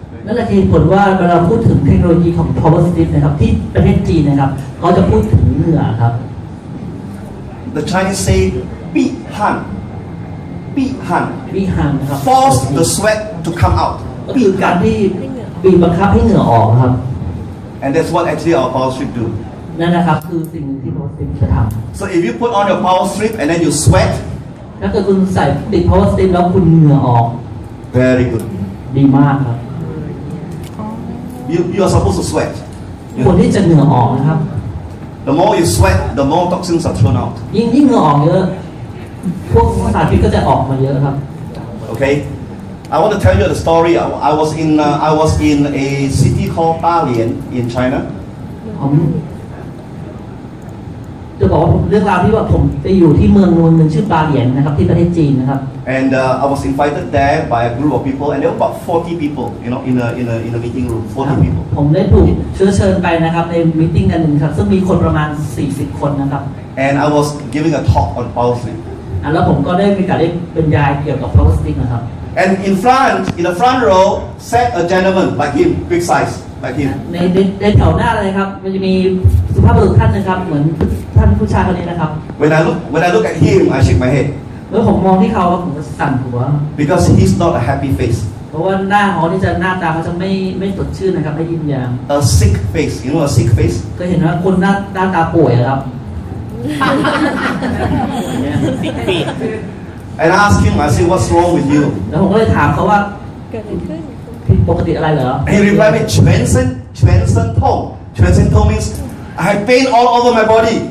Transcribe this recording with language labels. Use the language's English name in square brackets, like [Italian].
[Thai] นั่นแหละเหตุผลว่าเวลาพูดถึงเทคโนโลยีของ PowerStrips นะครับที่ประเทศจีนนะครับเขาจะพูดถึงเหงื่อครับ [English] The Chinese say ปีหัน [Thai] วิหารนะครับ [English] force the sweat to come out. [Thai] ก็คือการที่บีบบังคับให้เหงื่อออกครับ [English] And that's what actually our power strip do. [Thai] นั่นนะครับคือสิ่งหนึ่งที่ PowerStrips จะท [English] So if you put on your power strip and then you sweat, [Thai] ำถ้าเกิดคุณใส่ติด PowerStrips แล้วคุณเหงื่อออก [English] very good. [Thai] ดีมากครับ [English] You are supposed to sweat. [Thai] ควรที่จะเหงื่อออกนะครับ [English] The more you sweat, the more toxins are thrown out. [Thai] ยิ่งเหงื่อออกเยอะพวกสารพิษก็จะออกมาเยอะครับ [English] Okay, I want to tell you the story. I was in a city called Dalian in China. [Thai] ผมจะบอกว่าเรื่องราวที่ว่าผมไปอยู่ที่เมืองหนึ่งชื่อบาเหลียนนะครับที่ประเทศจีนนะครับ [English] And I was invited there by a group of people, and there were about 40 people, you know, in a meeting room. 40 people. [Thai] ผมได้ถูกเชิญไปนะครับในมีตติ้งกันหนึ่งครับซึ่งมีคนประมาณ40คนนะครับ [English] And I was giving a talk on power strip. [Thai] แล้วผมก็ได้มีการได้บรรยายเกี่ยวกับ PowerStrips นะครับ [English] And in the front row, sat a gentleman like him, big size, like him. [Thai] ในแถวหน้าเลยครับมันจะมีสุภาพบุรุษท่านนะครับเหมือนท่านผู้ชายคนนี้นะครับ [English] When I look at him, I shake my head [Thai] เมื่อผมมองที่เขาผมก็สั่นหัว [English] because he's not a happy face. [Thai] เพราะว่าหน้าเขาที่จะหน้าตาเขาจะไม่สดชื่นนะครับไม่ยิ้มแย้ม [English] A sick face, you know, a sick face. [Thai] ก็เห็นว่าคนหน้าตาป่วยครับ [English] And I asked him, I said, what's wrong with you? [Thai] แล้วผมก็เลยถามเขาว่า เกิดอะไรขึ้น ผิดปกติอะไรเหรอ [English] And he replied me, [Chinese] 全身痛. 全身痛 [English] means I have pain all over my body.